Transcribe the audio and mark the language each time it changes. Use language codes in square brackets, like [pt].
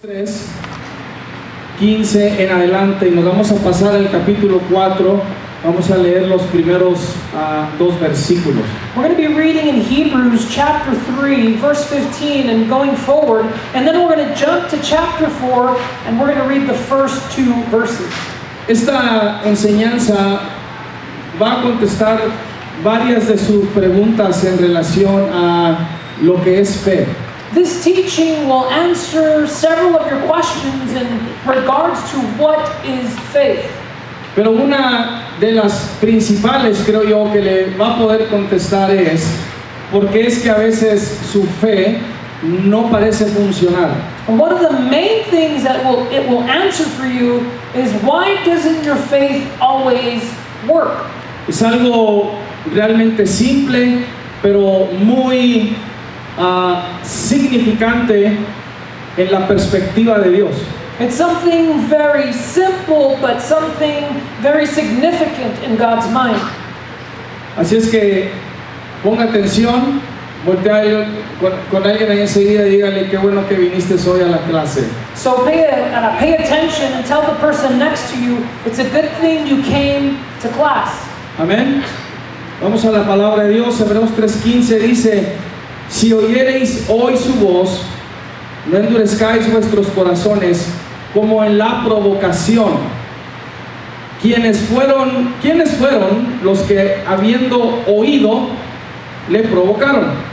[es] 3:15 en adelante, y nos vamos a pasar al capítulo 4. Vamos a leer los primeros dos versículos. [en] We're going to be reading in Hebrews chapter 3, verse 15 and going forward, and then we're going to jump to chapter 4 and we're going to read the first two verses. [es] Esta enseñanza va a contestar varias de sus preguntas en relación a lo que es fe. [en] This teaching will answer several of your questions in regards to what is faith. [es] Pero una de las principales, creo yo, que le va a poder contestar es ¿por qué es que a veces su fe no parece funcionar? [en] And one of the main things that it will answer for you is why doesn't your faith always work? [es] Es algo realmente simple, pero muy significante en la perspectiva de Dios. [en] It's something very simple, but something very significant in God's mind. [es] Así es que ponga atención, voltea con alguien ahí enseguida y dígale qué bueno que viniste hoy a la clase. [en] So pay attention and tell the person next to you, it's a good thing you came to class. [es] Amén. Vamos a la palabra de Dios. Hebreos 3:15 dice: si oyereis hoy su voz, no endurezcáis vuestros corazones como en la provocación. ¿Quiénes fueron los que, habiendo oído, le provocaron?